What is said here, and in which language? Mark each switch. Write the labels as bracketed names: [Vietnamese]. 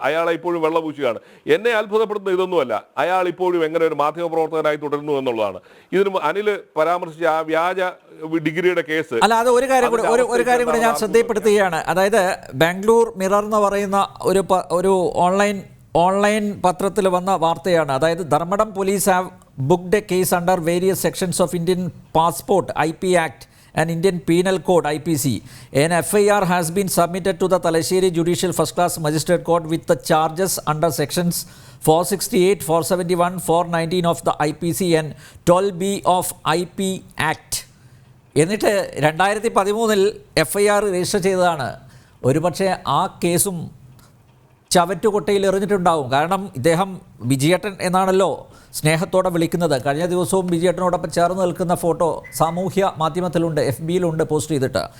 [Malayalam] അയാളെ ഇപ്പോഴും വെള്ളപൂശുകയാണ്. എന്നെ അത്ഭുതപ്പെടുന്ന ഇതൊന്നുമല്ല, അയാൾ ഇപ്പോഴും എങ്ങനെ ഒരു മാധ്യമപ്രവർത്തകനായി തുടരുന്നു എന്നുള്ളതാണ്. ഇതിന് അനിൽ പരാമർശിച്ച ആ വ്യാജ ഡിഗ്രിയുടെ കേസ് അല്ല, അത് ഒരു കാര്യം കൂടി ഞാൻ ശ്രദ്ധയിൽപ്പെടുത്തുകയാണ്. അതായത് ബാംഗ്ലൂർ മിറർ എന്ന് പറയുന്ന ഒരു ഓൺലൈൻ പത്രത്തിൽ വന്ന വാർത്തയാണ്. അതായത് Dharmadam police [English] Have booked a case under various sections of Indian Passport IP Act and Indian Penal Code IPC. An FIR has been submitted to the Talasheri Judicial First Class Magistrate Court with the charges under sections 468, 471, 419 of the IPC and 12B of IP Act. [Malayalam] എന്നിട്ട് 2013 FIR register ചെയ്തതാണ്. ഒരുപക്ഷെ ആ കേസും ചവറ്റുകൊട്ടയിൽ എറിഞ്ഞിട്ടുണ്ടാവും. കാരണം ഇദ്ദേഹം വിജയേട്ടൻ എന്നാണല്ലോ സ്നേഹത്തോടെ വിളിക്കുന്നത്. കഴിഞ്ഞ ദിവസവും വിജയേട്ടനോടൊപ്പം ചേർന്ന് നിൽക്കുന്ന ഫോട്ടോ സാമൂഹ്യ മാധ്യമത്തിലുണ്ട്, FBയിലുണ്ട് പോസ്റ്റ് ചെയ്തിട്ട്.